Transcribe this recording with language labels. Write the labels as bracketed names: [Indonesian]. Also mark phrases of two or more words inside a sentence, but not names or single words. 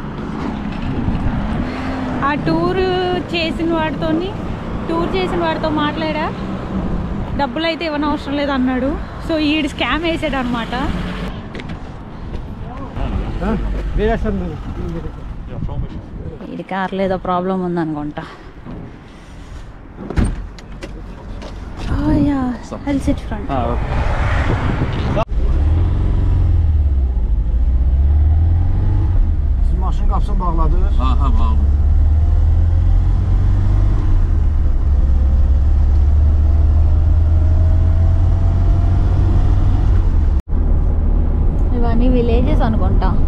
[Telugu] ఆ టూర్ చేసిన వాడితో మాట్లాడా, డబ్బులు అయితే ఇవ్వని అవసరం లేదు అన్నాడు. సో ఈడు స్కామ్ వేసాడు అనమాట. ఇది కార్లో ఏదో ప్రాబ్లం ఉందనుకుంటా. [English] I'll sit front. [Azerbaijani] Siz maşın qapısını bağladınız? Ha, bağlı. [Telugu] ఇవన్నీ విలేజెస్ అనుకుంటా.